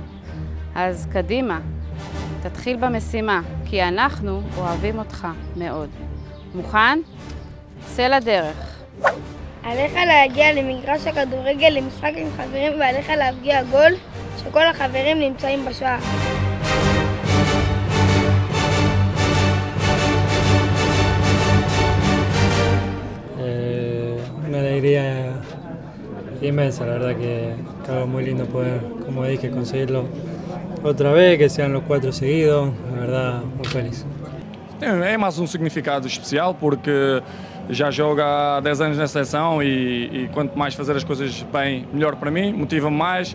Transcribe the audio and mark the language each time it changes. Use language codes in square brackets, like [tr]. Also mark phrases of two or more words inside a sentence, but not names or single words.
[he] אז קדימה, תתחיל במשימה, כי אנחנו אוהבים אותך מאוד. מוכן? צא לדרך. עליך להגיע למגרש הכדורגל למשחק עם חברים ועליך להפגיע גול שכל החברים נמצאים בשער. [es] Una alegría inmensa, la verdad que algo muy lindo poder, como dije, conseguirlo otra vez, que sean los 4 seguidos, la verdad muy feliz. [pt] É mais um significado especial porque já jogo há 10 anos na seleção e quanto mais fazer as coisas bem, melhor para mim, motiva-me mais.